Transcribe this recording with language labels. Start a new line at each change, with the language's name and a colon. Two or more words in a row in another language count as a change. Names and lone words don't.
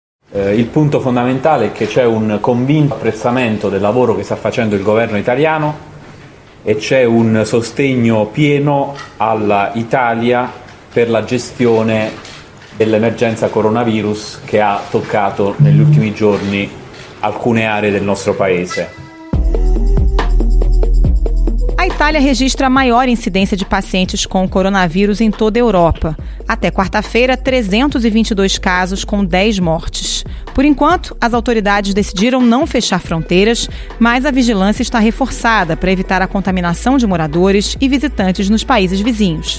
Italian: Il punto fondamentale è che c'è un convinto apprezzamento del lavoro che sta facendo il governo italiano e c'è un sostegno pieno alla Italia per la gestione dell'emergenza coronavirus che ha toccato negli ultimi giorni alcune aree del nostro paese.
Portuguese: A Itália registra a maior incidência de pacientes com coronavírus em toda a Europa. Até quarta-feira, 322 casos com 10 mortes. Por enquanto, as autoridades decidiram não fechar fronteiras, mas a vigilância está reforçada para evitar a contaminação de moradores e visitantes nos países vizinhos.